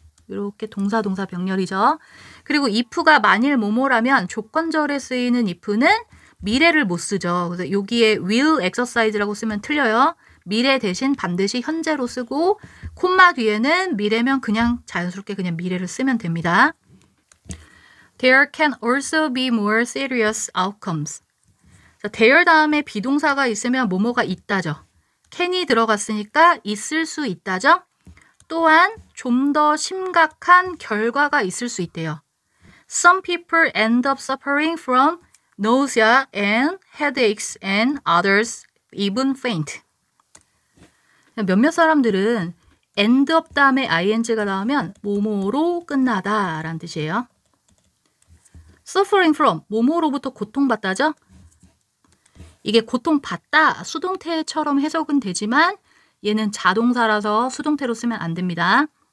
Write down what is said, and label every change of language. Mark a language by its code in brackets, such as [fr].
[ko] 이렇게 동사 병렬이죠. 그리고 if가 만일 뭐뭐라면 조건절에 쓰이는 if는 미래를 못 쓰죠. 그래서 여기에 [en] will exercise [ko] 라고 쓰면 틀려요. 미래 대신 반드시 현재로 쓰고 콤마 뒤에는 미래면 그냥 자연스럽게 그냥 미래를 쓰면 됩니다. [en] There can also be more serious outcomes. [ko] 자, there 다음에 비동사가 있으면 뭐뭐가 있다죠. can이 들어갔으니까 있을 수 있다죠. 또한 좀 더 심각한 결과가 있을 수 있대요. [en] Some people end up suffering from nausea and headaches and others even faint. [ko] 몇몇 사람들은 end up 다음에 ing가 나오면 뭐뭐로 끝나다 라는 뜻이에요. [en] suffering from, [ko] 뭐뭐로부터 고통받다죠. 이게 고통받다, 수동태처럼 해석은 되지만 얘는 자동사라서 수동태로 쓰면 안 됩니다.